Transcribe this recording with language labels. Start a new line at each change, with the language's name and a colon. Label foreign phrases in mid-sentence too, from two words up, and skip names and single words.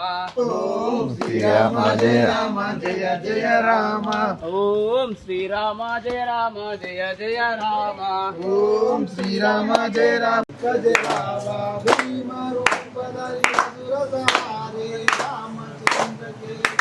Sanskrit: ओं श्रीराम जय राम जय जय राम ओम श्री राम जय जय राम ओं श्रीराम जय राम जय राम
Awadhi: भीम रूपधरि असुर संहारे रामचंद्र के